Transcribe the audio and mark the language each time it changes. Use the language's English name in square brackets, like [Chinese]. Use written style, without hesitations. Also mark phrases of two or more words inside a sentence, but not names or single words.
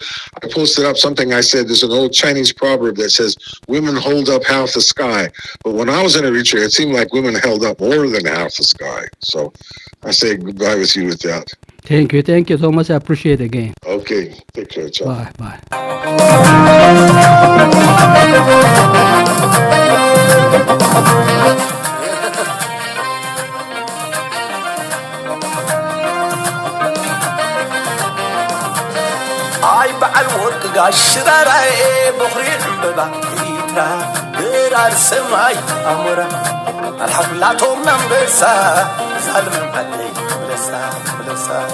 [English] I posted up something I said, there's an old Chinese proverb that says, women hold up half the sky. But when I was in Eritrea, it seemed like women held up more than half the sky. So I say goodbye with you with that. Thank you, Thomas. I appreciate it again. Okay, take care, ciao. Bye. [Tigrinya] አይ በዓል ወርቅ ጋሽ ሽራራዬ በኽሪ ዕምበባ ኢትራ ብራር ሰማይ ኣሞራ ኣልሓፍላቶም ናንበሳ ዛልመን ዓለይ ብለሳ